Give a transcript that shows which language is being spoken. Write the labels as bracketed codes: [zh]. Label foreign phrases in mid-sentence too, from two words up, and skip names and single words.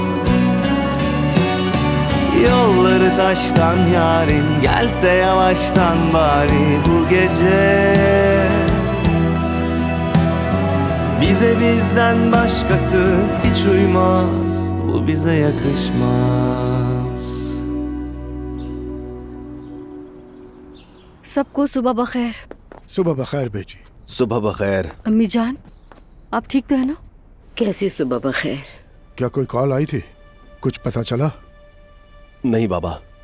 [tr] Yolları taştan yarın gelse yavaştan bari bu gece. Bize bizden başkası hiç uymaz, bu bize yakışmaz. [hi] सबको सुबह बखैर। सुबह बखैर बेटी। सुबह बखैर। अम्मी जान, आप ठीक तो है ना? कैसी सुबह बखैर? क्या कोई कॉल आई थी? कुछ पता चला? नहीं बाबा,